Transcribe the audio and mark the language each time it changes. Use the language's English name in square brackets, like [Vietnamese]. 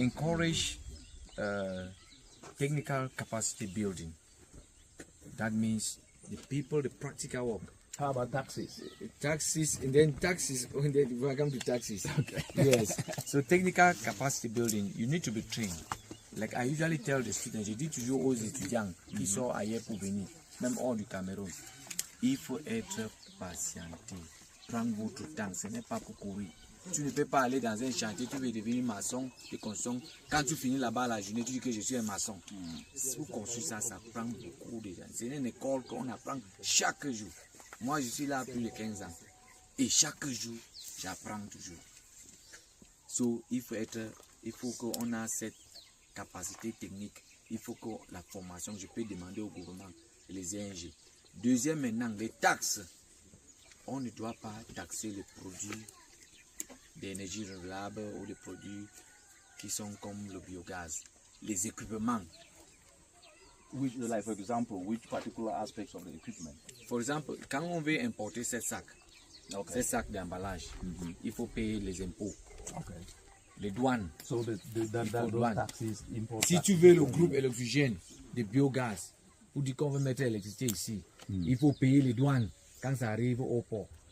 [English] encourage technical capacity building. That means the people, the practical work. How about taxes? Taxes, and then taxes, when I come to taxes. Okay. Yes. So technical capacity building, you need to be trained. Like I usually tell the students, [French] je dis toujours aux étudiants qui sont ailleurs pour venir, même hors du Cameroun, il faut être patienté. Prendre votre temps, ce n'est pas pour courir. Tu ne peux pas aller dans un chantier, tu veux devenir maçon de construction. Quand tu finis là-bas la journée, tu dis que je suis un maçon. Pour construire ça, ça prend beaucoup de temps. C'est une école qu'on apprend chaque jour. Moi, je suis là plus de 15 ans. Et chaque jour, j'apprends toujours. So, il faut qu'on ait cette capacité technique. Il faut que la formation, je peux demander au gouvernement et les ONG. Deuxième, maintenant, les taxes. On ne doit pas taxer les produits d'énergie renouvelable ou les produits qui sont comme le biogaz. Les équipements. [English] Which, like for example, which particular aspects of the equipment? For example, [French] quand on veut importer ces sacs d'emballage, il faut payer les impôts, les douanes. [English] So those taxes, import [French] Si tu veux le groupe électrogène de biogaz, pour dire qu'on veut mettre l'électricité ici, il faut payer les douanes quand ça arrive au port.